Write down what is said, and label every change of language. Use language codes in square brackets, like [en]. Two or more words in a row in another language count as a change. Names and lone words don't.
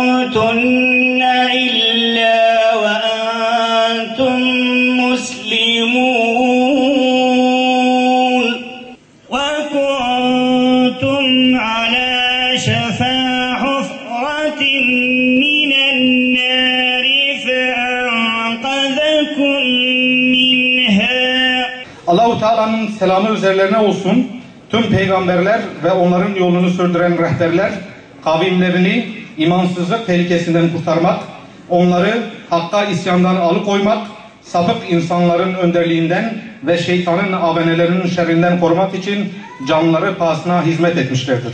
[ar] تموتن إلا وأنتم مسلمون وكنتم على شفا حفرة من النار فأنقذكم منها. [tr] Allah-u Teala'nın selamı üzerlerine olsun. Tüm peygamberler ve onların yolunu sürdüren rehberler kavimlerini imansızlık tehlikesinden kurtarmak, onları hakka isyandan alıkoymak, sapık insanların önderliğinden ve şeytanın avenelerinin şerrinden korumak için canları pahasına hizmet etmişlerdir.